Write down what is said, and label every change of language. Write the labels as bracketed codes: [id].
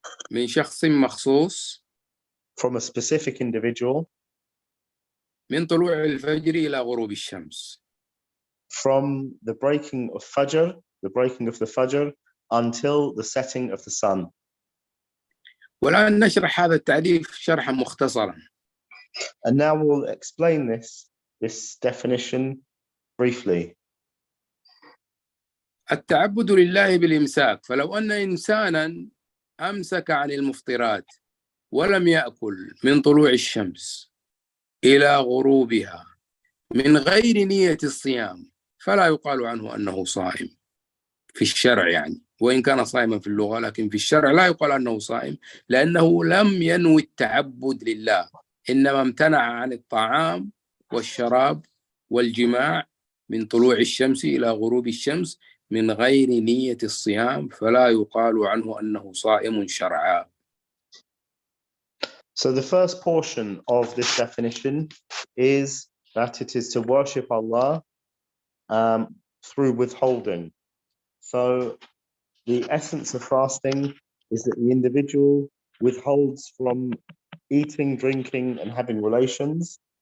[ar] من شخص مخصوص [en] from a specific individual [ar] من طلوع الفجر إلى غروب الشمس. [en] from the breaking of the Fajr until the setting of the sun. [ar] والآن نشرح هذا التعريف شرحا مختصرا. [en] And now we'll explain this definition briefly. [ar] التعبد لله بالإمساك، فلو أن إنسانا أمسك عن المفطرات ولم يأكل من طلوع الشمس إلى غروبها من غير نية الصيام فلا يقال عنه أنه صائم في الشرع، يعني وإن كان صائما في اللغة لكن في الشرع لا يقال أنه صائم، لأنه لم ينوي التعبد لله، إنما امتنع عن الطعام والشراب والجماع من طلوع الشمس إلى غروب الشمس من غير نية الصيام، فلا يقال عنه أنه صائم شرعا. [en] So the first portion of this definition is that it is to worship Allah through withholding. So the essence of fasting is that the individual withholds from eating, drinking, and having relations.